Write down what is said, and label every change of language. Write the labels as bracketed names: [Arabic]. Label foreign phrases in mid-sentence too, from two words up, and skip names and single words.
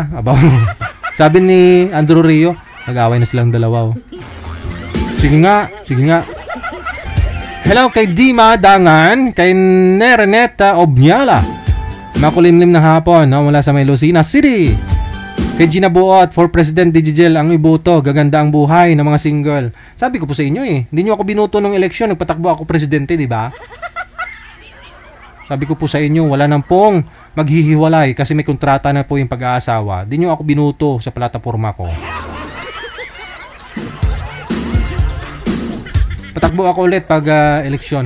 [Filipino] Sabi ni Andrew Rio, nag-away na silang dalawa. Sige nga. Hello kay Dima Dangan, kay Nereneta Obnyala, makulimlim na hapon, no, mula sa May Lucena City. Kay Gina Buot, [English] for President Digigel, [Filipino] ang iboto, gaganda ang buhay ng mga single. Sabi ko po sa inyo hindi nyo ako binuto ng eleksyon, nagpatakbo ako presidente, di ba? Sabi ko po sa inyo, wala nang pong maghihiwalay kasi may kontrata na po yung pag-aasawa. Di nyo ako binuto sa plataforma ko. Patakbo ako ulit pag eleksyon.